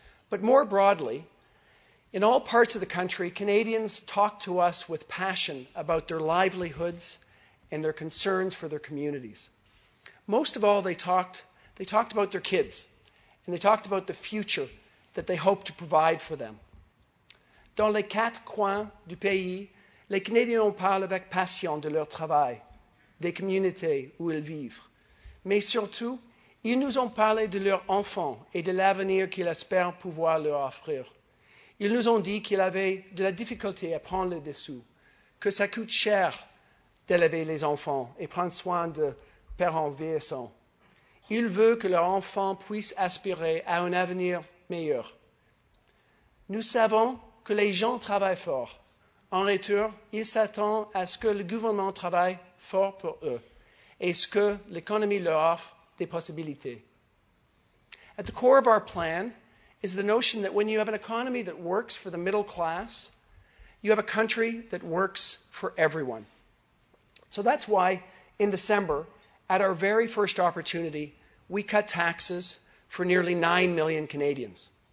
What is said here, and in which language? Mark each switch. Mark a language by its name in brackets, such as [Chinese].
[English] But more broadly, in all parts of the country, Canadians talk to us with passion about their livelihoods and their concerns for their communities. Most of all, they talked about their kids, and they talked about the future that they hope to provide for them. [French] Dans les quatre coins du pays, les Canadiens parlent avec passion de leur travail, des communautés où ils vivent. Mais surtout, ils nous ont parlé de leurs enfants et de l'avenir qu'ils espèrent pouvoir leur offrir. Ils nous ont dit qu'ils avaient de la difficulté à prendre des sous, que ça coûte cher d'élever les enfants et prendre soin de parents vieillissants. Ils veulent que leurs enfants puissent aspirer à un avenir meilleur. Nous savons que les gens travaillent fort. En retour, ils s'attendent à ce que le gouvernement travaille fort pour eux et ce que l'économie leur offre des possibilités. [English] At the core of our plan is the notion that when you have an economy that works for the middle class, you have a country that works for everyone. So that's why in December, at our very first opportunity, we cut taxes for nearly 9 million Canadians.